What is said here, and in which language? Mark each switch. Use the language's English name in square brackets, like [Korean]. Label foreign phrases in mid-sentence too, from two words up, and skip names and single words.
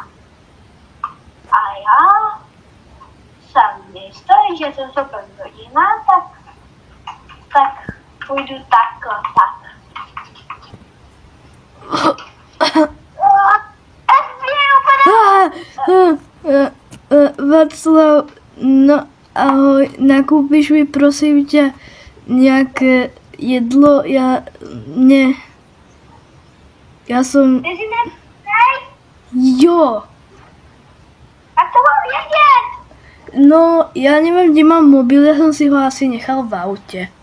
[Czech] A já jsem jistý, že jsem super rodina, tak půjdu takhle, tak. Václav, [Slovak] no ahoj, nakúpiš mi prosím ťa nejaké jedlo, ja som... [Czech] Ty si nepsej? Jo. A to mám vědět? [Slovak] No, ja neviem, kde mám mobil, ja som si ho asi nechal v aute.